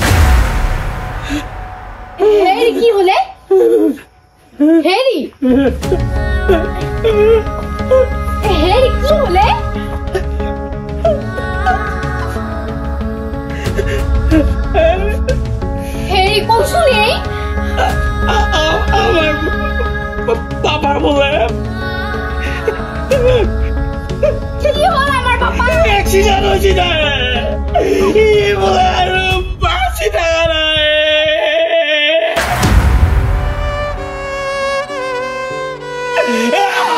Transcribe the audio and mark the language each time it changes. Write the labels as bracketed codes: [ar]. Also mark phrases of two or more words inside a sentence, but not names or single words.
[as] হেৰি কি হলে হেৰি হেৰি কি হলে হেৰি কচোন এই [bn] বাবার বলে কি হল আমার বাবা অ্যাক্সিডেন্ট হয়েছে না বলে আর বাঁচি থাকা নাই